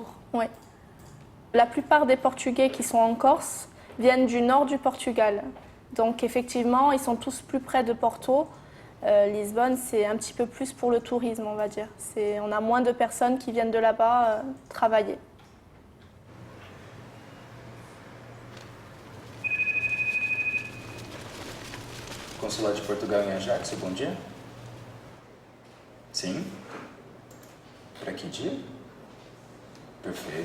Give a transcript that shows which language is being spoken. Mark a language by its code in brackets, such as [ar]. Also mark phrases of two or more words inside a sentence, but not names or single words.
[fr] Oui. La plupart des Portugais qui sont en Corse viennent du nord du Portugal. Donc effectivement, ils sont tous plus près de Porto. Lisbonne, c'est un petit peu plus pour le tourisme, on va dire. On a moins de personnes qui viennent de là-bas travailler. [pt] Consulado de Portugal em Ajax, bom dia. Sim? Para que dia? Perfeito.